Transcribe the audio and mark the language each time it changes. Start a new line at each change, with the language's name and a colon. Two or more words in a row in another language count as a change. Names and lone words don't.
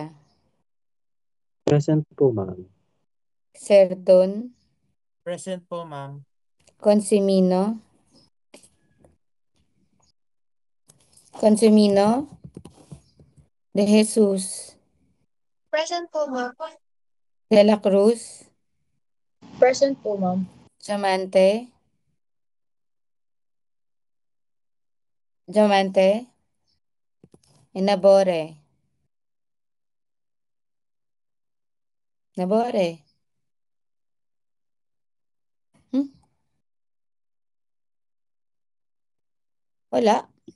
English: Present po, ma'am. Serdon, Present po, ma'am. Consimino, Consumino, De Jesus, Present po, ma'am. De la Cruz, Present po, ma'am. Diamante, Diamante, Nabore, Nabore.
Filipino: Hmm? Wala.